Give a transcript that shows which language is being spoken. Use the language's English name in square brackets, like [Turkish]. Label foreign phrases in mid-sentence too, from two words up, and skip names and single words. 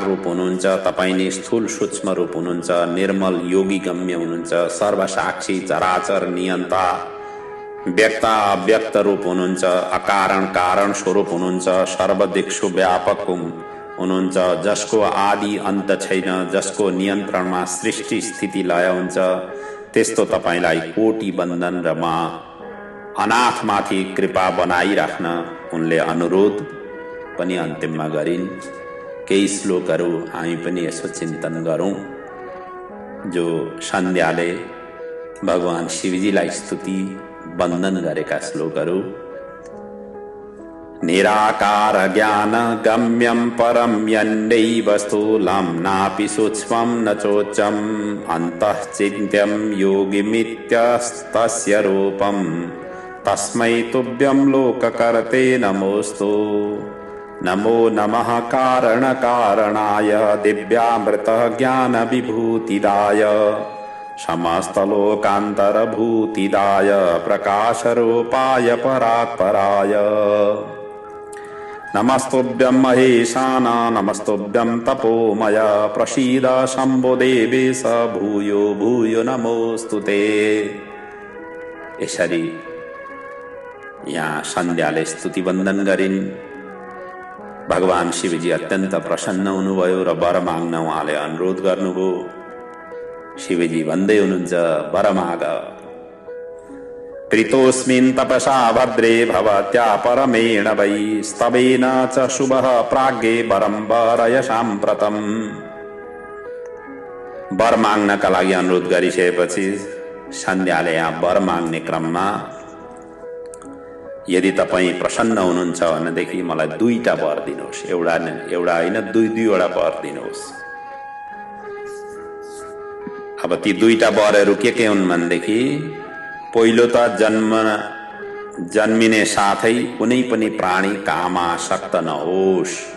[Nepali] रूप हुनुहुन्छ, तपाई नै स्थूल सूक्ष्म रूप हुनुहुन्छ, निर्मल योगी गम्य हुनुहुन्छ, सर्वसाक्षी चराचर नियन्ता व्यक्त अव्यक्त रूप हुनुहुन्छ, अकारण कारण स्वरूप हुनुहुन्छ, सर्वदिक्षु व्यापक हुनुहुन्छ, जसको आदि अन्त छैन, जसको नियन्त्रणमा सृष्टि स्थिति लय हुन्छ, त्यस्तो तपाईलाई कोटि बन्धन र म अनाथमाथि कृपा बनाइराख्न उनले अनुरोध पनि अन्तिममा गरिन्। केही श्लोकहरू हामी पनि यसो चिन्तन गरौँ, जो सन्ध्याले भगवान शिवजीलाई स्तुति वन्दन गरेका श्लोकहरू। [Sanskrit] निराकार ज्ञान गम्यं परं यन्नैव स्थूलं नापि सूक्ष्मं न चोच्चं अन्तः चिन्त्यं योगिमित्यस्तस्य रूपं तस्मै तुभ्यं लोककर्ते नमोऽस्तु। नमो नमः कारणकारणाय दिव्यामृतः ज्ञानविभूतिदाय समस्तलोकान्तरभूतिदाय प्रकाशरूपाय परात्पराय। नमस्तुभ्यं महेशान नमस्तुभ्यं तपोमय प्रसीद शम्भो देवेश भूयो भूयो नमोस्तुते। [Nepali] यसरी यहाँ सन्ध्याले स्तुति वन्दन गरिन्। भगवान शिवजी अत्यन्त प्रसन्न हुनुभयो र वर माग्न उहाँले अनुरोध गर्नुभयो। शिवजी भन्दै हुनुहुन्छ, वर माग। [Sanskrit] प्रीतोऽस्मिन् तपसा भद्रे भवत्या परमेण वै स्तवेन च शुभः प्राज्ञे वरं वरय साम्प्रतम्। [Nepali] वर माग्नका लागि अनुरोध गरिसकेपछि सन्ध्याले यहाँ वर माग्ने क्रममा यदि तपाईँ प्रसन्न हुनुहुन्छ भनेदेखि मलाई 2टा वर दिनुहोस्, एउटा होइन 2-2वटा वर दिनुहोस्। अब ती 2टा वरहरू के हुन् भनेदेखि, पहिलो त जन्मिने साथै कुनै पनि प्राणी कामासक्त नहोस्।